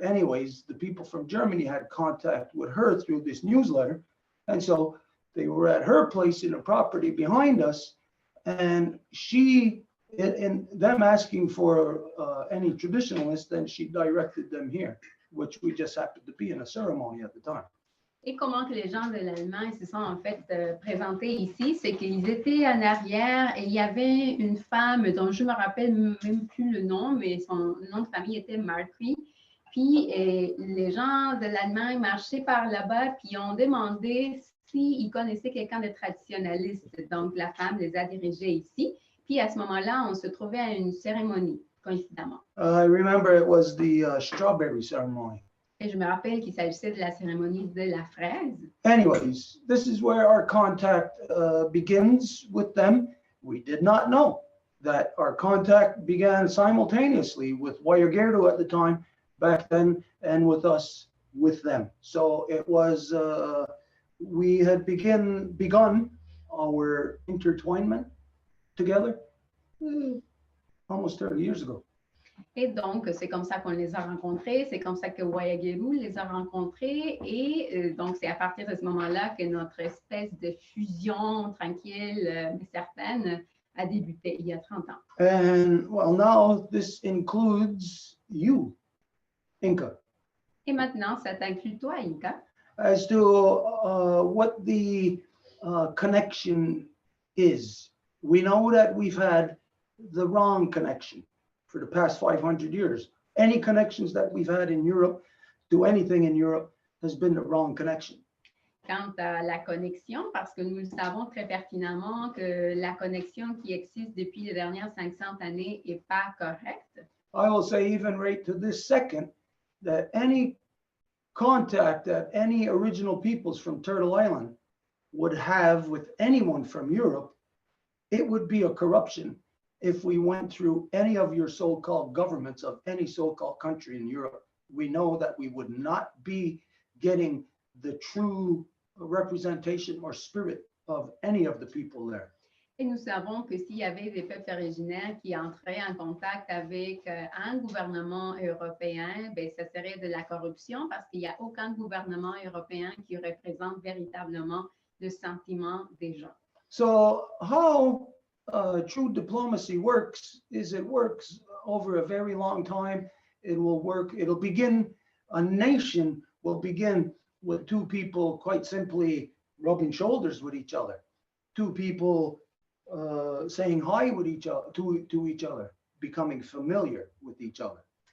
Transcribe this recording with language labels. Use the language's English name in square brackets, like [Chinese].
[English] Anyways, the people from Germany had contact with her through this newsletter. And so they were at her place in a property behind us, and she, in them asking for any traditionalists, then she directed them here, which we just happened to be in a ceremony at the time. [French] Et comment que les gens de l'Allemagne se sont en fait présentés ici, c'est qu'ils étaient en arrière et il y avait une femme dont je ne me rappelle même plus le nom, mais son nom de famille était Marquis. Puis les gens de l'Allemagne marchaient par là-bas puis ont demandé s'ils connaissaient quelqu'un de traditionnaliste. Donc la femme les a dirigés ici. Puis à ce moment-là, on se trouvait à une cérémonie, coïncidemment. [English] I remember it was the strawberry ceremony. [French] Et je me rappelle qu'il s'agissait de la cérémonie de la fraise. [English] Anyways, this is where our contact begins with them. We did not know that our contact began simultaneously with Wayagero at the time, back then, and with us, with them. So it was, we had begun our intertwinement together almost 30 years ago. [French] Et donc, c'est comme ça qu'on les a rencontrés, c'est comme ça que Wayagelu les a rencontrés, et donc c'est à partir de ce moment-là que notre espèce de fusion tranquille, mais certaine, a débuté il y a 30 ans. [English] And well, now this includes you, Inca. [French] Et maintenant, ça t'inclut toi, Inca, [English] As to what the connection is. We know that we've had the wrong connection for the past 500 years. Any connections that we've had in Europe to anything in Europe has been the wrong connection. [French] quant à la connexion, parce que nous le savons très pertinemment que la connexion qui existe depuis les dernières 500 années n'est pas correcte. [English] I will say even right to this second that any contact that any original peoples from Turtle Island would have with anyone from Europe, it would be a corruption if we went through any of your so-called governments of any so-called country in Europe. We know that we would not be getting the true representation or spirit of any of the people there. [French] Et nous savons que s'il y avait des peuples originaires qui entraient en contact avec un gouvernement européen, ben, ça serait de la corruption parce qu'il n'y a aucun gouvernement européen qui représente véritablement le sentiment des gens. [English] So how true diplomacy works is it works over a very long time. It will work, it'll begin, a nation will begin with two people quite simply rubbing shoulders with each other. Two people saying hi with each other, to each other, becoming familiar with each other.